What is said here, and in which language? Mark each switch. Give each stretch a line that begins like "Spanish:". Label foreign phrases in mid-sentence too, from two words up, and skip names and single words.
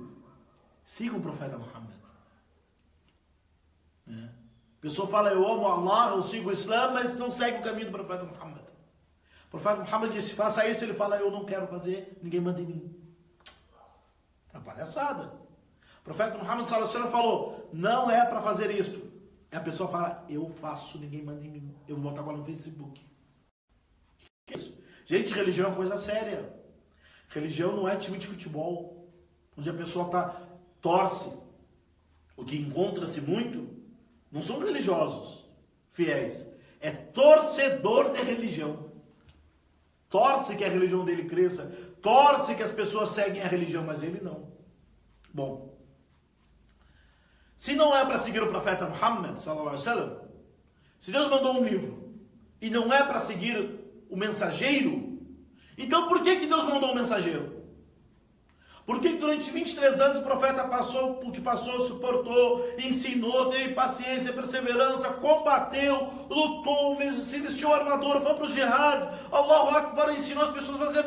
Portuguese: Sigam o profeta Muhammad. A pessoa fala, eu amo Allah, eu sigo o Islã, mas não segue o caminho do profeta Muhammad. O profeta Muhammad disse, faça isso, ele fala, eu não quero fazer, ninguém manda em mim. Tá palhaçada. O profeta Muhammad
Arabic: صلى الله عليه وسلم
Portuguese: falou, não é para fazer isto. E a pessoa fala, eu faço, ninguém manda em mim. Eu vou botar agora no Facebook. Que é isso? Gente, religião é uma coisa séria. Religião não é time de futebol, onde a pessoa torce. O que encontra-se muito não são religiosos fiéis, é torcedor de religião. Torce que a religião dele cresça, torce que as pessoas seguem a religião, mas ele não. Bom, se não é para seguir o profeta Muhammad
Arabic: صلى الله عليه وسلم,
Portuguese: se Deus mandou um livro e não é para seguir o mensageiro, então por que Deus mandou um mensageiro? Porque durante 23 anos o profeta passou o que passou, suportou, ensinou, teve paciência, perseverança, combateu, lutou, se vestiu a armadura, foi para o jihad,
Arabic: الله أكبر,
Portuguese: ensinou as pessoas a fazer.